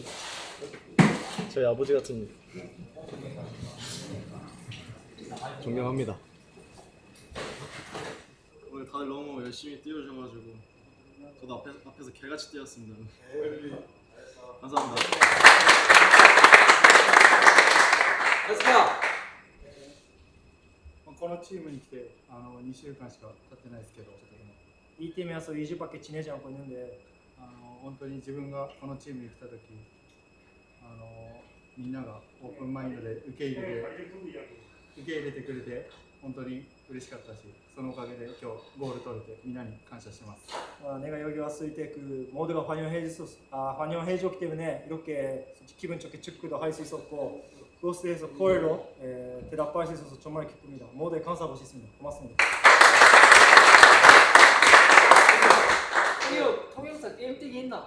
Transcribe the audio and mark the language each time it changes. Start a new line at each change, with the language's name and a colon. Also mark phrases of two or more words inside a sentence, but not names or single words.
Korean: 저희 아버지 같은 존경합니다. 오늘 다들 너무 열심히 뛰어주셔가지고 저도 앞에서 개같이 뛰었습니다. 감사합니다.
Japanese: このチームに来て2週間しか経ってないですけど、
Korean: 이 팀에 와서 2주밖에 지내지 않고 있는데
Japanese: 本当に自分がこのチームに来た時みんながオープンマインドで受け入れてくれて本当に嬉しかったし、そのおかげで今日ゴール取れてみんなに感謝してます.
Korean: 내가 여기 왔을 때 그 모두가 환영해줬기 때문에 이렇게 기분 좋게 축구도 할 수 있었고 그것에 대해서 코엘로 대답할 수 있어서 정말 기쁩니다. 모두에 감사하고 싶습니다. 고맙습니다. 통역사 게임 뛰기 있나?